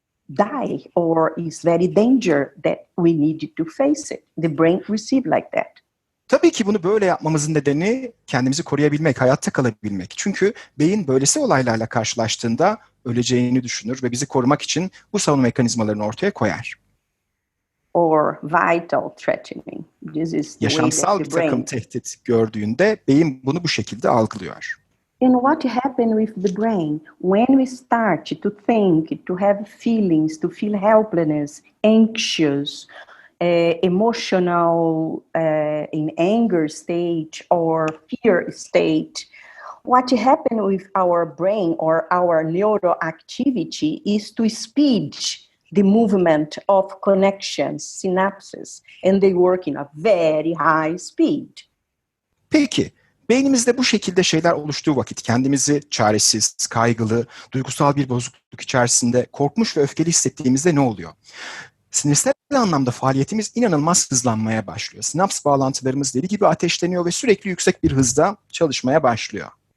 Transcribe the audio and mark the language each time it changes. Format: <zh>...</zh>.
<en>die or is very danger that we need to face it. The brain receive like that.</en> <tr>Tabii ki bunu böyle yapmamızın nedeni kendimizi koruyabilmek, hayatta kalabilmek. Çünkü beyin böylesi olaylarla karşılaştığında öleceğini düşünür ve bizi korumak için bu savunma mekanizmalarını ortaya koyar.</tr> <en>Or vital threatening. This is the way</en> <tr>Yaşamsal</tr> <en>that</en> <tr>bir</tr> <en>the</en> <tr>takım</tr> <en>brain.</en> <tr>tehdit gördüğünde beyin bunu bu şekilde algılıyor.</tr> <en>And what happens with the brain when we start to think, to have feelings, to feel helplessness, anxious, emotional, in anger state or fear state? What happens with our brain or our neuroactivity is to speed the movement of connections, synapses, and they work in a very high speed.</en> <tr>Peki, beynimizde bu şekilde şeyler oluştuğu vakit kendimizi çaresiz, kaygılı, duygusal bir bozukluk içerisinde korkmuş ve öfkeli hissettiğimizde ne oluyor? Sinirsel anlamda faaliyetimiz inanılmaz hızlanmaya başlıyor. Sinaps bağlantılarımız deli gibi ateşleniyor ve sürekli yüksek bir hızda çalışmaya başlıyor.</tr>